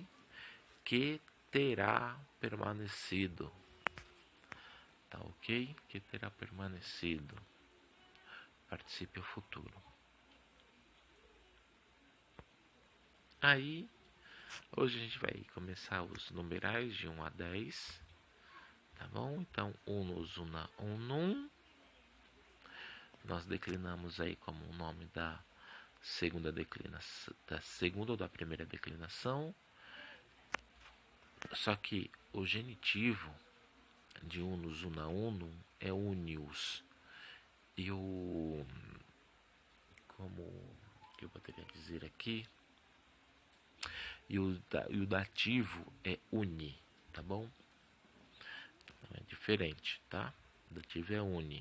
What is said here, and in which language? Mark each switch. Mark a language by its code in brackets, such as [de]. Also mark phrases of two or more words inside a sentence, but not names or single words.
[pt] Que terá permanecido, tá ok? Que terá permanecido, particípio futuro. Aí, hoje a gente vai começar os numerais de 1 a 10, tá bom? Então, [la] unus, una, unum, [pt] nós declinamos aí como o nome da segunda declinação, da segunda ou da primeira declinação. Só que o genitivo de [la] unus, una, unum [pt] é unius. E como que eu poderia dizer aqui? E o dativo é uni, tá bom? Então é diferente, tá? O dativo é uni.